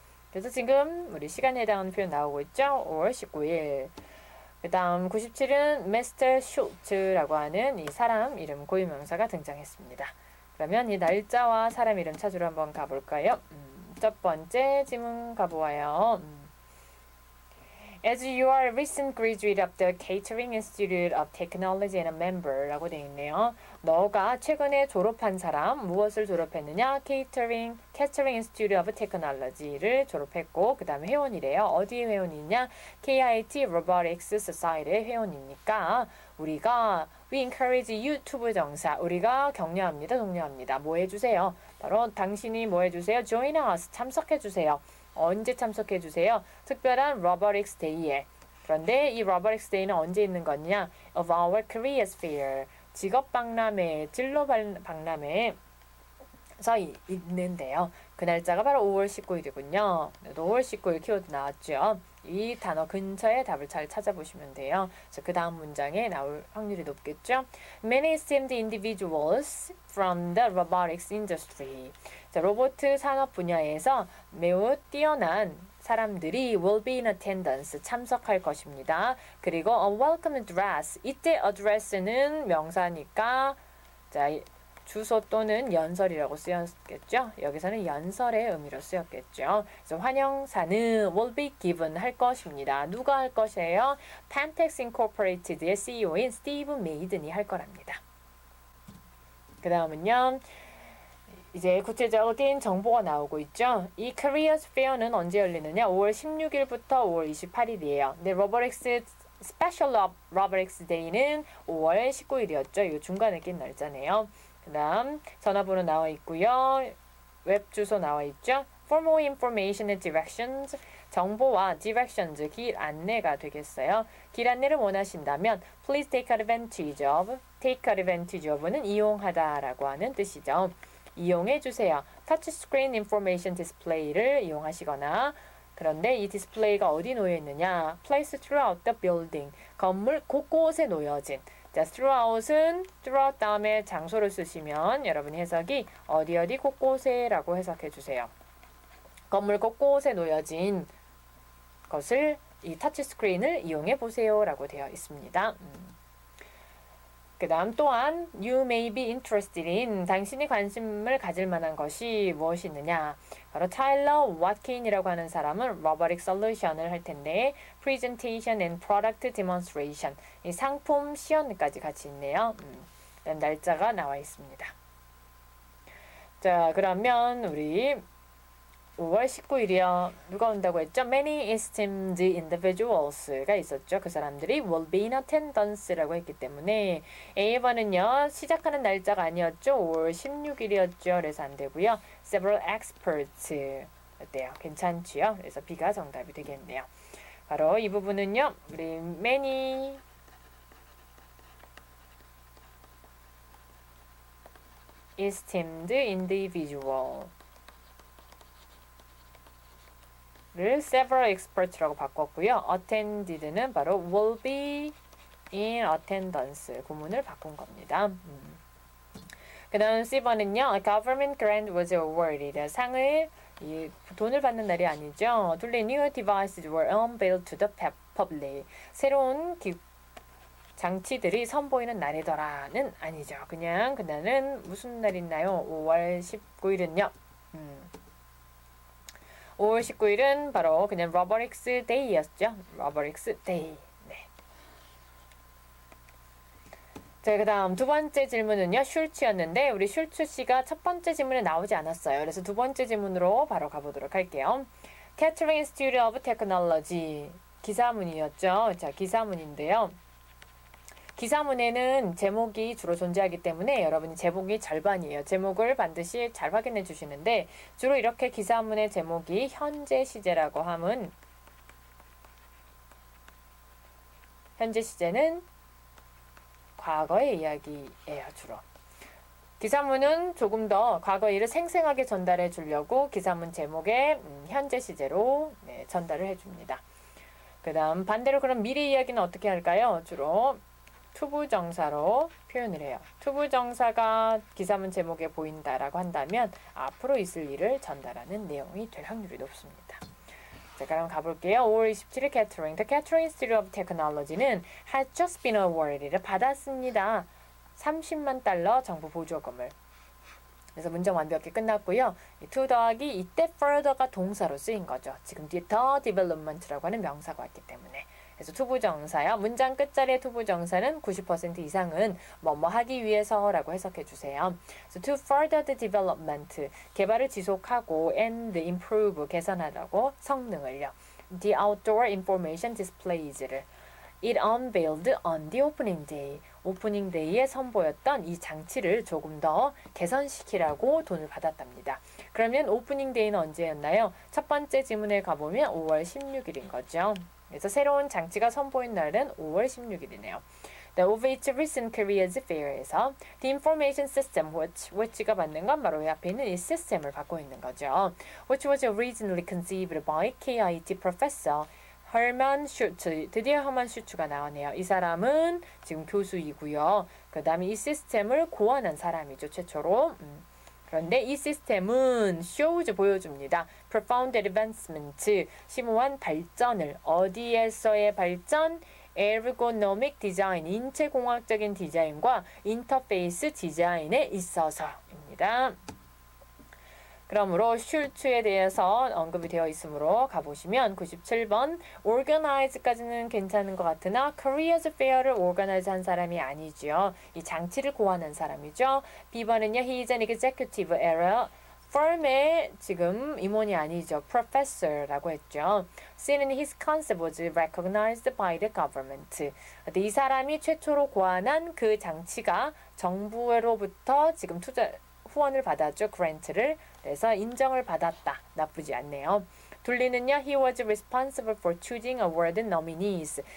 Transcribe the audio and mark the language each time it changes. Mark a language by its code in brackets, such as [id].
[ko] 그래서 지금 우리 시간에 해당하는 표현 나오고 있죠? 5월 19일. 그 다음 97은 Mr. Schultz라고 하는 이 사람 이름 고유명사가 등장했습니다. 그러면 이 날짜와 사람 이름 찾으러 한번 가볼까요? 첫 번째 지문 가보아요. [en] As you are a recent graduate of the Catering Institute of Technology and a member [ko] 라고 되어 있네요. 너가 최근에 졸업한 사람 무엇을 졸업했느냐? Catering Institute of Technology를 졸업했고 그 다음에 회원이래요. 어디에 회원이냐? KIT Robotics Society의 회원이니까 우리가 [en] We encourage you to [ko] 부정사 우리가 격려합니다. 독려합니다. 뭐 해주세요? 바로 당신이 뭐 해주세요? [en] Join us [ko] 참석해주세요. 언제 참석해주세요? 특별한 Robotics Day에. 그런데 이 Robotics Day는 언제 있는 거냐? [en] Of our Careers Fair. [ko] 직업박람회, 진로박람회에서 있는데요. 그 날짜가 바로 5월 19일이군요. 5월 19일 키워드 나왔죠. 이 단어 근처에 답을 잘 찾아보시면 돼요. 그래서 그 다음 문장에 나올 확률이 높겠죠. [en] Many esteemed individuals from the robotics industry. [ko] 자, 로봇 산업 분야에서 매우 뛰어난 사람들이 [en] will be in attendance [ko] 참석할 것입니다. 그리고 [en] a welcome address. [ko] 이때 address는 명사니까 자, 주소 또는 연설이라고 쓰였겠죠. 여기서는 연설의 의미로 쓰였겠죠. 그래서 환영사는 [en] will be given [ko] 할 것입니다. 누가 할 것이에요? Pentax Incorporated의 CEO인 스티브 메이든이 할 거랍니다. 그 다음은요. 이제 구체적인 정보가 나오고 있죠. 이 Careers Fair는 언제 열리느냐? 5월 16일부터 5월 28일이에요. 근데 Robotics Special Robotics Day는 5월 19일이었죠. 이 중간에 낀 날짜네요. 그 다음 전화번호 나와 있고요. 웹 주소 나와 있죠. [en] For more information and directions [ko] 정보와 [en] directions [ko] 길 안내가 되겠어요. 길 안내를 원하신다면 [en] please take advantage of [ko] 는 이용하다라고 하는 뜻이죠. 이용해 주세요. 터치스크린 인포메이션 디스플레이를 이용하시거나 그런데 이 디스플레이가 어디 놓여 있느냐? [en] Placed throughout the building. [ko] 건물 곳곳에 놓여진. 자, throughout은 throughout 다음에 장소를 쓰시면 여러분이 해석이 어디 어디 곳곳에라고 해석해 주세요. 건물 곳곳에 놓여진 것을 이 터치 스크린을 이용해 보세요라고 되어 있습니다. 그 다음 또한 [en] You may be interested in [ko] 당신이 관심을 가질 만한 것이 무엇이 있느냐 바로 타일러 왓킨이라고 하는 사람은 robotic solution을 할 텐데 [en] presentation and product demonstration [ko] 이 상품 시연까지 같이 있네요. 날짜가 나와 있습니다. 자 그러면 우리 5월 19일이요. 누가 온다고 했죠? Many esteemed individuals가 있었죠. 그 사람들이 [en] will be in attendance [ko] 라고 했기 때문에 A번은요. 시작하는 날짜가 아니었죠. 5월 16일이었죠. 그래서 안 되고요. Several experts 어때요? 괜찮지요? 그래서 B가 정답이 되겠네요. 바로 이 부분은요. 우리 many esteemed individual 를 several experts라고 바꿨고요. attended는 바로 will be in attendance 구문을 바꾼 겁니다. 그 다음 C번은요. [en] A government grant was awarded. [ko] 상을 돈을 받는 날이 아니죠. 둘리 [en] new devices were unveiled to the public. [ko] 새로운 장치들이 선보이는 날이더라는 아니죠. 그냥 그날은 무슨 날이나요? 5월 19일은요. 5월 19일은 바로 그냥 Robotics Day였죠. Robotics Day. 네. 자, 그 다음 두 번째 질문은요. 슐츠였는데 우리 슐츠 씨가 첫 번째 질문에 나오지 않았어요. 그래서 두 번째 질문으로 바로 가보도록 할게요. [en] Catering Institute of Technology. [ko] 기사문이었죠. 자, 기사문인데요. 기사문에는 제목이 주로 존재하기 때문에 여러분이 제목이 절반이에요. 제목을 반드시 잘 확인해 주시는데 주로 이렇게 기사문의 제목이 현재 시제라고 하면 현재 시제는 과거의 이야기예요. 주로. 기사문은 조금 더 과거 일을 생생하게 전달해 주려고 기사문 제목에 현재 시제로 전달을 해줍니다. 그 다음 반대로 그럼 미래 이야기는 어떻게 할까요? 주로 투부정사로 표현을 해요. 투부정사가 기사문 제목에 보인다라고 한다면 앞으로 있을 일을 전달하는 내용이 될 확률이 높습니다. 자, 그럼 가볼게요. 5월 27일 Catering. [en] The Catering Institute of Technology는 has just been awarded. [ko] 받았습니다. 30만 달러 정부 보조금을. 그래서 문장 완벽히 끝났고요. to 더하기 이때 further가 동사로 쓰인 거죠. 지금 뒤에 the development라고 하는 명사가 왔기 때문에. 그래서 투부정사요. 문장 끝자리의 투부정사는 90% 이상은 뭐뭐 하기 위해서라고 해석해 주세요. 그래서 [en] to further the development, [ko] 개발을 지속하고 and improve, 개선하라고 성능을요. [en] The outdoor information displays를 it unveiled on the opening day. [ko] 오프닝 데이에 선보였던 이 장치를 조금 더 개선시키라고 돈을 받았답니다. 그러면 오프닝 데이는 언제였나요? 첫 번째 지문에 가보면 5월 16일인 거죠. 그래서 새로운 장치가 선보인 날은 5월 16일이네요. [en] Of its recent careers fair [ko] 에서 [en] the information system which [ko] 가 받는 건 바로 이 앞에 있는 이 시스템을 받고 있는 거죠. [en] Which was originally conceived by KIT professor 허먼 슈츠. [ko] 드디어 허먼 슈츠가 나오네요. 이 사람은 지금 교수이고요. 그 다음에 이 시스템을 고안한 사람이죠. 최초로. 그런데 이 시스템은 shows 보여줍니다. profound advancement, 심오한 발전을 어디에서의 발전? ergonomic design, 인체공학적인 디자인과 인터페이스 디자인에 있어서입니다. 그러므로 슐츠에 대해서 언급이 되어 있으므로 가보시면 97번 organize까지는 괜찮은 것 같으나 careers fair를 organize 한 사람이 아니죠. 이 장치를 고안한 사람이죠. B번은요. [en] He is an executive at firm의 [ko] 지금 임원이 아니죠. professor라고 했죠. [en] C는 his concept was recognized by the government. [ko] 이 사람이 최초로 고안한 그 장치가 정부로부터 지금 후원을 받았죠. grant를. 그래서 인정을 받았다. 나쁘지 않네요. 둘리는요. [en] He was responsible for choosing award nominees.